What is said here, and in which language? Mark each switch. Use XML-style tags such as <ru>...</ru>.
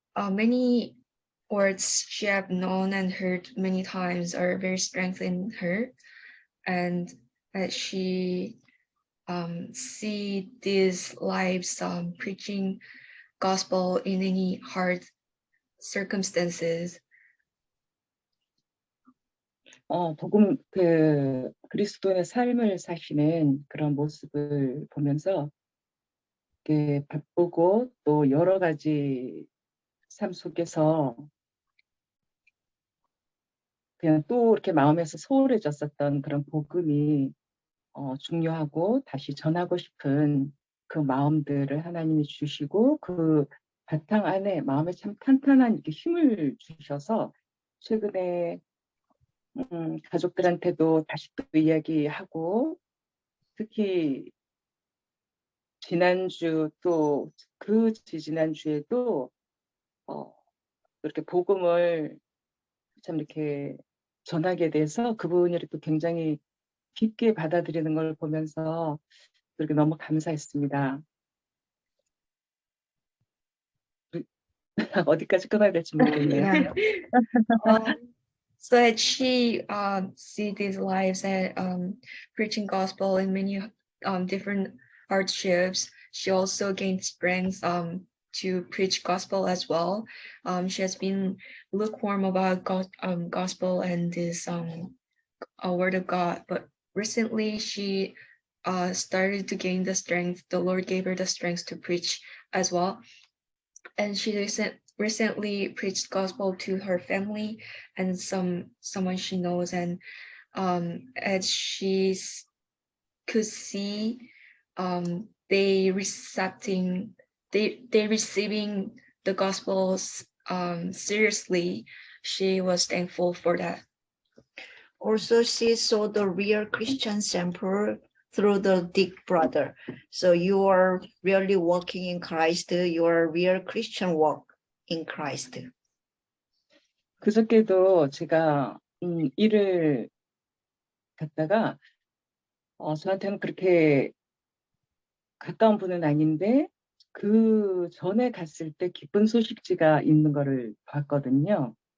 <en>Many words she have known and heard many times are very strengthening her, and as she see these lives preaching gospel in any hard circumstances.</en> <ko>복음 그리스도의 삶을 사시는 그런 모습을 보면서 바쁘고 또 여러 가지 삶 속에서 그냥 또 이렇게 마음에서 소홀해졌었던 그런 복음이 중요하고 다시 전하고 싶은 그 마음들을 하나님이 주시고 그 바탕 안에 마음에 참 탄탄한 이렇게 힘을 주셔서 최근에 가족들한테도 다시 또 이야기하고 특히 지난주 또 그 지지난주에도 이렇게 복음을 참 이렇게 전하게 돼서 그분이 또 굉장히 깊게 받아들이는 걸 보면서 이렇게 너무 감사했습니다. 어디까지 끊어야 될지 모르겠네요.</ko> <en>So that she see these lives and preaching gospel in many different hardships, she also gained strength to preach gospel as well. She has been lukewarm about gospel and this word of God, but recently she started to gain the strength. The Lord gave her the strength to preach as well, and she recently preached gospel to her family and someone she knows, and as she could see they receiving the gospels seriously, she was thankful for that. Also, she saw the real Christian sample through the Dick brother. So you are really walking in Christ. You are real Christian walk in Christ.</en> <ko>그저께도 제가 일을 갔다가 저한테는 그렇게 가까운 분은 아닌데 그 전에 갔을 때 기쁜 소식지가 있는 거를 봤거든요.</ko>